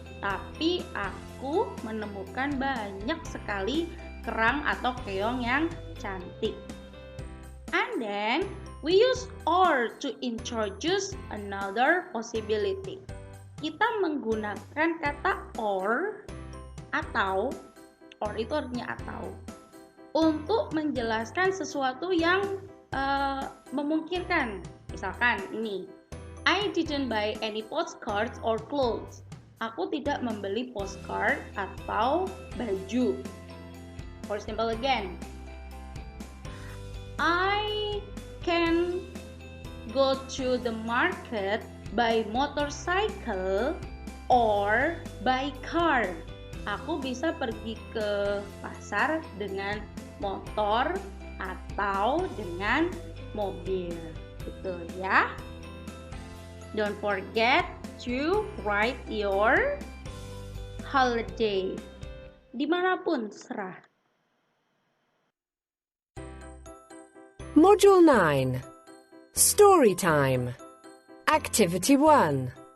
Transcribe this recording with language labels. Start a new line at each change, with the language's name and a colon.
Indonesian: Tapi aku menemukan banyak sekali kerang atau keong yang cantik.
English: And then we use or to introduce another possibility.
Indonesian: Kita menggunakan kata or atau, or itu artinya atau, untuk menjelaskan sesuatu yang memungkinkan. Misalkan ini,
English: I didn't buy any postcards or clothes.
Indonesian: Aku tidak membeli postcard atau baju.
English: For example again, I can go to the market by motorcycle or by car.
Indonesian: Aku bisa pergi ke pasar dengan motor atau dengan mobil. Betul ya?
English: Don't forget to write your holiday.
Indonesian: Dimanapun serah.
English: Module 9. Story time. Activity 1.